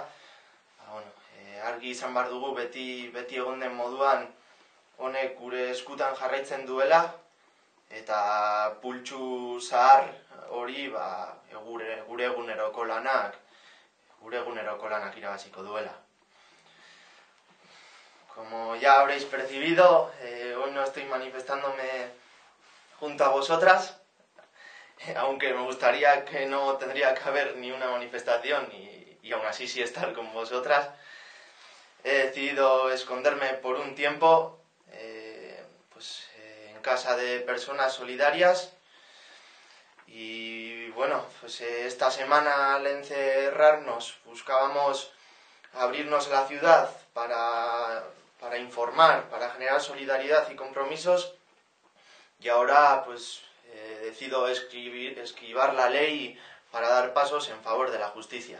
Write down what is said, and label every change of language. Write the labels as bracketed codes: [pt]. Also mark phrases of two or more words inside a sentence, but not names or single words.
[eu] Argi izan behar dugu beti egon den moduan honek gure eskutan jarraitzen duela, eta pultsu zahar hori gure eguneroko lanak irabaziko duela. [es] Como ya habréis percibido, hoy no estoy manifestándome junto a vosotras, aunque me gustaría que no tendría que haber ni una manifestación y aún así sí estar con vosotras. He decidido esconderme por un tiempo en casa de personas solidarias, y esta semana al encerrarnos buscábamos abrirnos a la ciudad para informar, para generar solidaridad y compromisos, y ahora decido esquivar la ley para dar pasos en favor de la justicia.